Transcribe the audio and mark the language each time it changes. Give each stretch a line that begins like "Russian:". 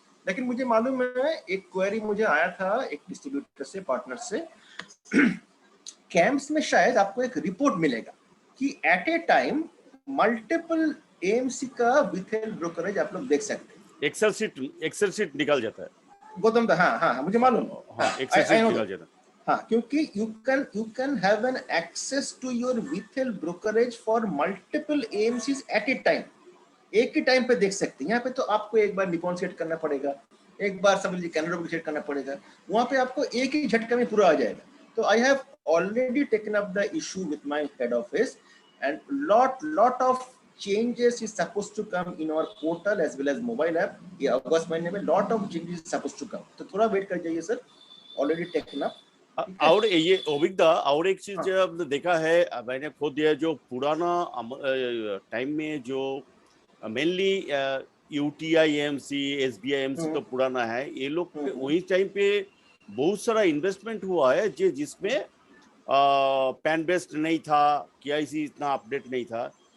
Hindi: लेकिन मुझे मालूम है, एक क्वेरी मुझे आया था एक डिस्ट्रीब्यूटर से, पार्टनर से, कैम्प्स में शायद आपको एक रिपोर्ट मिलेगा कि
English: at a time
Hindi: मल्टीपल एएमसी का विथहेल्ड ब्रोकरेज आप लोग देख सकते हैं। एक्सेल शीट निकल जाता है गौतम, हाँ, मुझे मालूम, एक्सेल शीट निकल जाता है। हाँ, क्योंकि
English: you can have an access to your withheld brokerage for multiple AMCs at a time।
Hindi: एक ही टाइम पे देख सकते हैं। यहाँ पे तो आपको एक बार निपॉन सेट करना पड़ेगा, एक बार समझ लीजिए कैनरा को सेट करना पड़ेगा, वहाँ पे आपको एक ही झटके में पूरा आ जाएगा।
English: तो I have already taken up the issue with my head office and lot of changes is supposed to come in our portal as well as mobile app।
Hindi: ये अगस्त महीने में
English: lot of changes is supposed to come,
Hindi: तो थोड़ा wait कर जाइए sir,
English: already taken up।
Hindi: और ये ओबिकदा, और एक चीज जब देखा है मैंने खुद, ये जो पुराना टाइम में जो mainly UTI AMC, SBI AMC तो पुराना है, ये लोग वही टाइम पे बहुत सारा इन्वेस्टमेंट हुआ है जिसमें पैन बेस्ड नहीं था, केआईसी इतना अपडेट नहीं था।